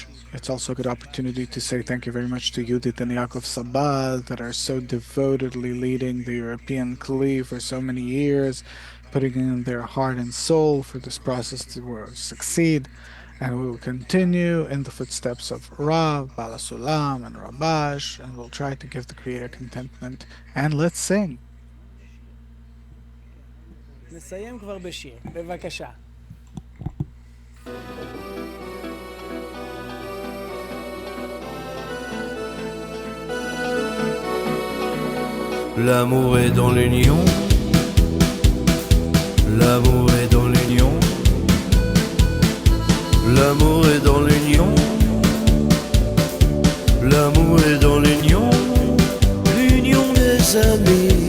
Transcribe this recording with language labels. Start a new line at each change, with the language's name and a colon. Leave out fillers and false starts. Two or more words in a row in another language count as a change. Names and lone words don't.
English: It's also a good opportunity to say thank you very much to Judith and Yaakov Sabal that are so devotedly leading the European Kli for so many years, putting in their heart and soul for this process to succeed. And we will continue in the footsteps of Rav, Balasulam, and Rabash, and we'll try to give the Creator contentment. And let's sing.
Hebrew: נסיים כבר בשיר, בבקשה.
French: L'amour est dans l'union, l'amour est dans l'union, l'amour est dans l'union, l'amour est dans l'union, l'union des amis.